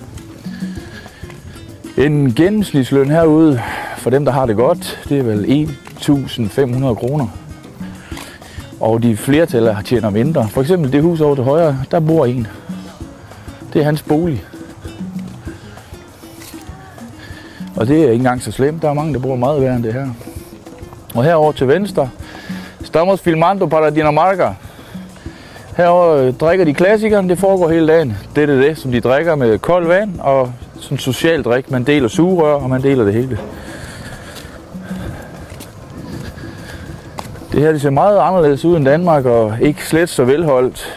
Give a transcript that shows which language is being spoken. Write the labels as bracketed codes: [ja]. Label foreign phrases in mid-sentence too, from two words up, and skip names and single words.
[da] En gennemsnitsløn herude, for dem der har det godt, det er vel 1.500 kroner. Og de flertal tjener mindre. For eksempel det hus over til højre, der bor en. Det er hans bolig. Og det er ikke engang så slemt. Der er mange, der bor meget værre end det her. Og herover til venstre, [es] estamos filmando para Dinamarca. [da] Herover drikker de klassikeren, det foregår hele dagen. Det er det, som de drikker med koldt vand og sådan social drik. Man deler sugerør, og man deler det hele. Det her det ser meget anderledes ud end Danmark, og ikke slet så velholdt.